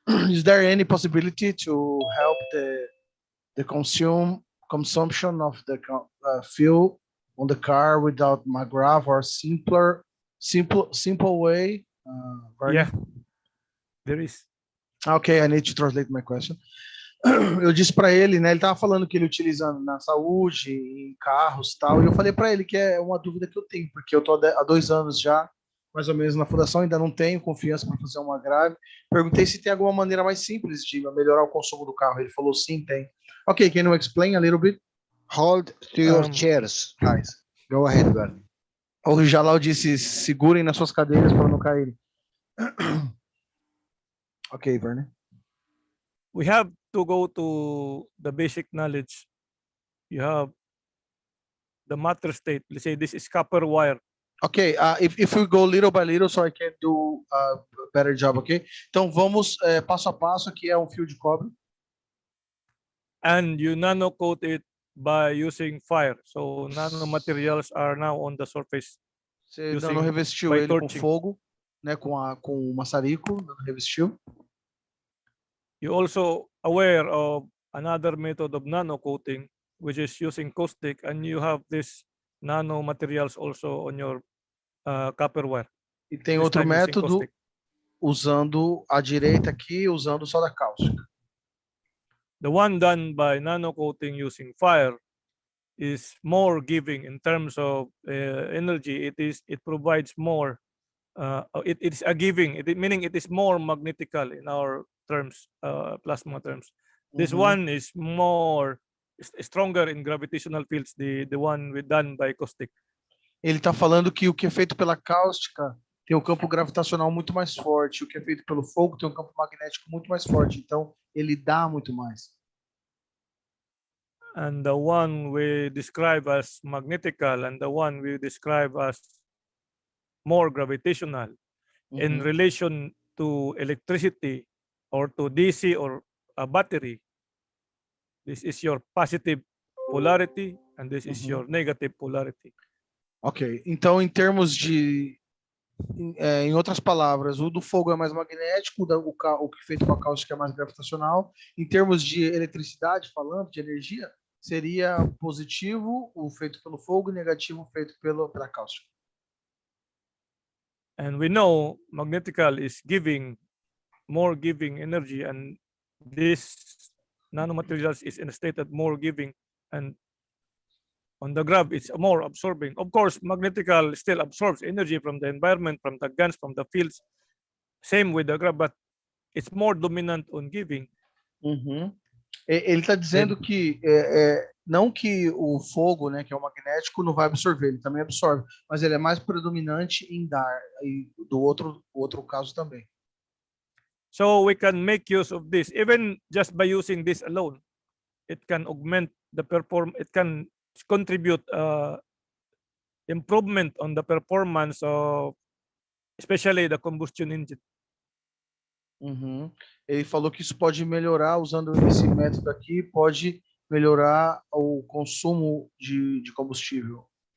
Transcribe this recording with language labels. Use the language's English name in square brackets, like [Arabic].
[English] Is there any possibility to help the consumption of the fuel on the car without McGrath, or simple way? Yeah, there is. Okay, I need to translate my question. [Portuguese] Eu disse para ele, né? Ele estava falando que ele utiliza na saúde, em carros, tal. E eu falei para ele que é uma dúvida que eu tenho, porque eu tô há 2 anos já, mais ou menos, na fundação, ainda não tenho confiança para fazer uma grave. Perguntei se tem alguma maneira mais simples de melhorar o consumo do carro. Ele falou sim, tem. [English] Okay, can you explain a little bit? Hold to your chairs, guys. Go ahead, Bernie. [Portuguese] O Jalal disse, segurem nas suas cadeiras para não caírem. [English] Okay, Bernie. We have to go to the basic knowledge. You have the matter state. Let's say this is copper wire. Okay, if we go little by little, so I can do a better job, okay? [Portuguese] Então vamos passo a passo, que é um fio de cobre. [English] And you nanocoat it by using fire. So nanomaterials are now on the surface. [Portuguese] Você revestiu ele com fogo, né? Com o maçarico, revestiu. [English] You also aware of another method of nanocoating, which is using caustic, and you have this nanomaterials also on your copper wire. [Portuguese] E tem outro método usando a direita aqui, usando só da cáustica. [English] The one done by nanocoating using fire is more giving in terms of energy. It provides more. It's a giving, meaning it is more magnetical in our terms, plasma terms. This one is more stronger in gravitational fields. The one done by caustic. [Portuguese] Ele está falando que o que é feito pela cáustica tem um campo gravitacional muito mais forte, o que é feito pelo fogo tem um campo magnético muito mais forte, então ele dá muito mais. [English] And the one we describe as magnetical and the one we describe as more gravitational in relation to electricity or to DC or a battery. This is your positive polarity and this is your negative polarity. [Portuguese] Ok, então em termos de, em outras palavras, o do fogo é mais magnético, o que é feito com a cáustica é mais gravitacional. Em termos de eletricidade, falando de energia, seria positivo o feito pelo fogo e negativo feito pela cáustica. [English] And we know magnetical is more giving energy, and this nanomaterials is in a state that more giving, and on the graph it's more absorbing. Of course, magnetical still absorbs energy from the environment, from the guns, from the fields. Same with the graph, but it's more dominant on giving. [Portuguese] Ele está dizendo que não que o fogo, né, que é o magnético, não vai absorver, ele também absorve, mas ele é mais predominante em dar, e do outro caso também. [English] So we can make use of this, even just by using this alone. It can augment the performance. It can contribute improvement on the performance of, especially the combustion engine. [Portuguese] Ele falou que isso pode melhorar, usando esse método aqui, pode melhorar o consumo de combustível.